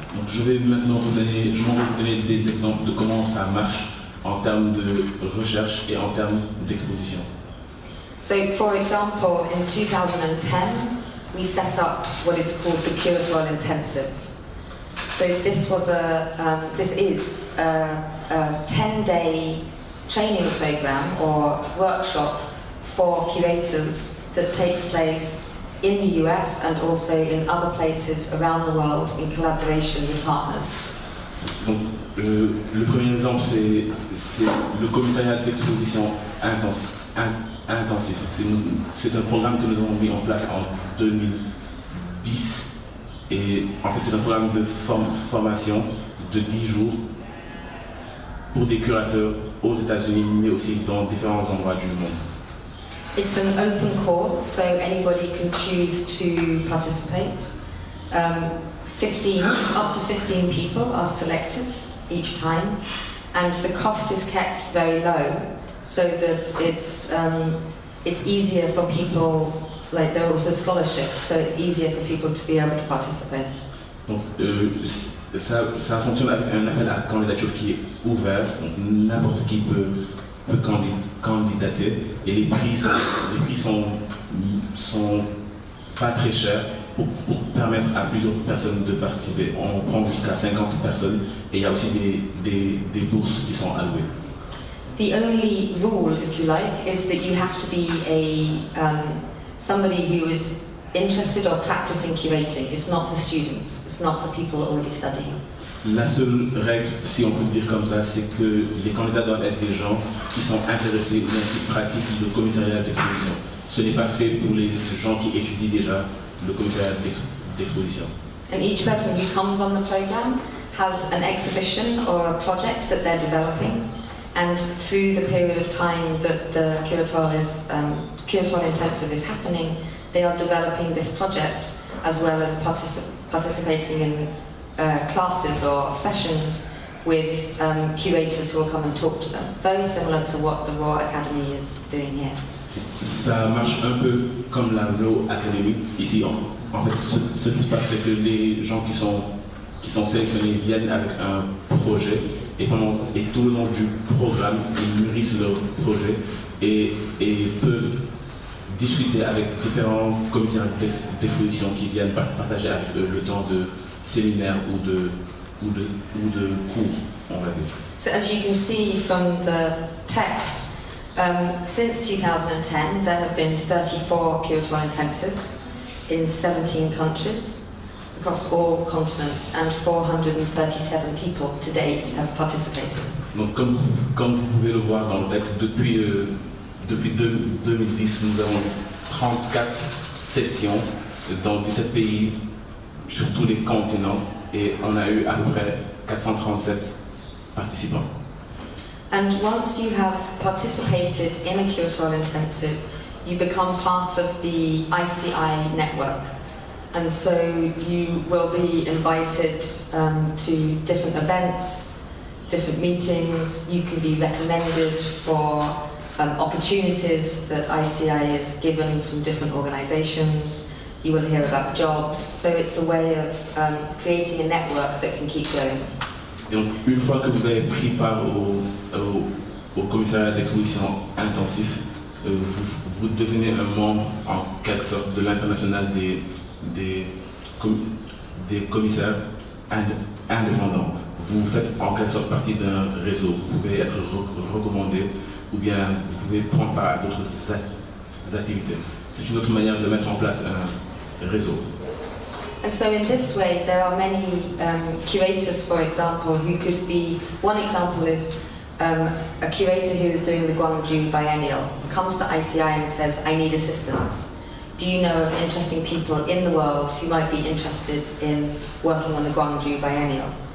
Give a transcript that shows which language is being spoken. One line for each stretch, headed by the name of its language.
French: Donc je vais maintenant vous donner des exemples de comment ça marche en termes de recherche et en termes d'exposition.
English: So for example, in 2010, we set up what is called the Curator Intensive. So this is a 10-day training program or workshop for curators that takes place in the US and also in other places around the world in collaboration with partners.
French: Donc, le premier exemple, c'est le commissariat d'exposition intensif. C'est un programme que nous avons mis en place en 2010. Et en fait, c'est un programme de formation de 10 jours pour des curateurs aux États-Unis, mais aussi dans différents endroits du monde.
English: It's an open call, so anybody can choose to participate. 15, up to 15 people are selected each time, and the cost is kept very low, so that it's easier for people. Like there are also scholarships, so it's easier for people to be able to participate.
French: Donc, ça fonctionne avec un appel à candidature qui est ouvert, donc n'importe qui peut candidater, et les prix sont pas très chers pour permettre à plusieurs personnes de participer. On prend jusqu'à 50 personnes, et il y a aussi des bourses qui sont allouées.
English: The only rule, if you like, is that you have to be somebody who is interested or practicing curating. It's not for students, it's not for people already studying.
French: La seule règle, si on peut dire comme ça, c'est que les candidats doivent être des gens qui sont intéressés ou qui pratiquent le commissariat d'exposition. Ce n'est pas fait pour les gens qui étudient déjà le commissariat d'exposition.
English: And each person who comes on the program has an exhibition or a project that they're developing, and through the period of time that the Curatorial Intensive is happening, they are developing this project as well as participating in classes or sessions with curators who will come and talk to them. Very similar to what the Royal Academy is doing here.
French: Ça marche un peu comme la Royal Academy. Ici, en fait, ce qui se passe, c'est que les gens qui sont sélectionnés viennent avec un projet et tout le long du programme, ils nourrissent leur projet et peuvent discuter avec différents commissaires d'exposition qui viennent partager avec eux le temps de séminaire ou de cours, on va dire.
English: So as you can see from the text, since 2010 there have been 34 curatorial intensives in 17 countries across all continents, and 437 people to date have participated.
French: Donc comme vous pouvez le voir dans le texte, depuis 2010, nous avons 34 sessions dans 17 pays sur tous les continents, et on a eu à peu près 437 participants.
English: And once you have participated in a curatorial intensive, you become part of the ICI network. And so you will be invited to different events, different meetings. You can be recommended for opportunities that ICI is given from different organizations. You will hear about jobs. So it's a way of creating a network that can keep going.
French: Et donc, une fois que vous avez pris part au commissariat d'exposition intensif, vous devenez un membre en quelque sorte de l'international des commissaires indépendants. Vous faites en quelque sorte partie d'un réseau. Vous pouvez être recommandé ou bien vous pouvez prendre part à d'autres activités. C'est une autre manière de mettre en place un réseau.
English: And so in this way, there are many curators, for example, who could be, one example is a curator who is doing the Gwangju Biennial, comes to ICI and says, I need assistance. Do you know of interesting people in the world who might be interested in working on the Gwangju Biennial?